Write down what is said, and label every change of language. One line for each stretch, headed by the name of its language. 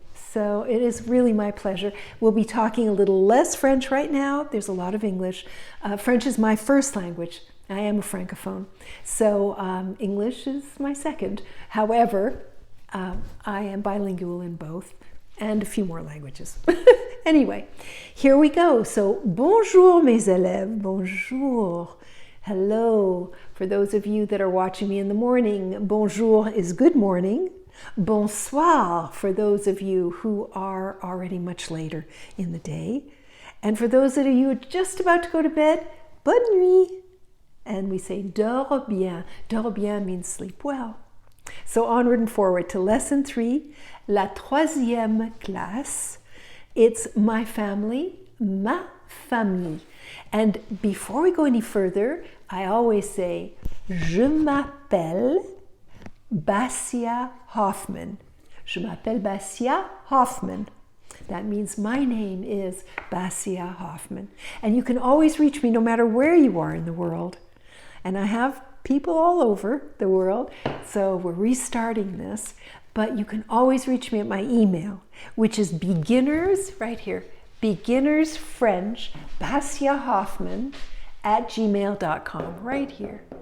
English: So it is really my pleasure. We'll be talking a little less French right now. There's a lot of English. French is my first language. I am a Francophone. So English is my second. However, I am bilingual in both and a few more languages. Anyway, here we go.
French: So bonjour mes élèves, bonjour.
English: Hello. For those of you that are watching me in the morning, bonjour is good morning. Bonsoir for those of you who are already much later in the day. And for those of you just about to go to bed,
French: bonne nuit.
English: And we say
French: dors bien. Dors bien
English: means sleep well. So onward and forward to lesson 3,
French: la 3e classe.
English: It's my family,
French: ma famille.
English: And before we go any further, I always say,
French: je m'appelle Basia Hoffman. Je m'appelle Basia Hoffman.
English: That means my name is Basia Hoffman. And you can always reach me no matter where you are in the world. And I have people all over the world, so we're restarting this. But you can always reach me at my email, which is beginners, right here, beginners French, Basia Hoffman @gmail.com, right here.